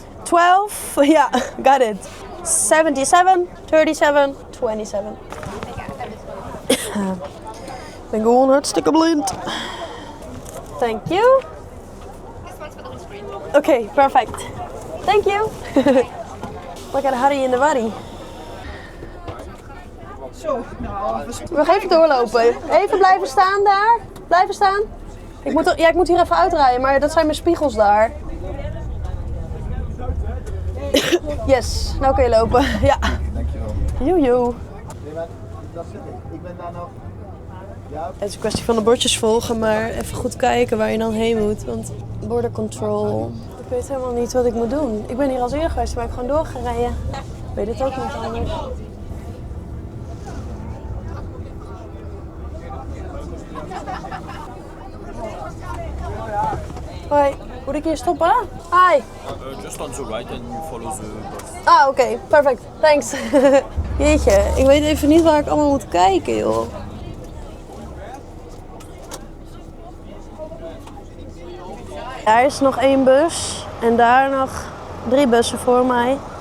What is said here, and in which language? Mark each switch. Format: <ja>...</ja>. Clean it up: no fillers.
<en>12, yeah, got it. 77, 37, 27.</en> <nl>Ik ben gewoon hartstikke blind.</nl> <en>Thank you. This one's for the windscreen. Okay, perfect. Thank you. Look at Harry in the Waddy.</en> <nl>Zo, nou, We gaan even doorlopen. Even blijven staan daar. Blijven staan. Ik moet hier even uitrijden, maar dat zijn mijn spiegels daar. Yes, nou kun je lopen. Ja. dankjewel. Joejoe. Ik ben daar nog. Het is een kwestie van de bordjes volgen, maar even goed kijken waar je dan heen moet. Want border control. Ik weet helemaal niet wat ik moet doen. Ik ben hier als eerder geweest, maar ik ben gewoon doorgereden. Ik weet het ook niet anders. Hoi, moet ik hier stoppen?</nl> <en>Hi. Just on the right and you follow the bus.</en> <nl>Ah, oké, perfect. Thanks. Jeetje, ik weet even niet waar ik allemaal moet kijken, joh. Daar is nog 1 bus en daar nog 3 bussen voor mij.</nl>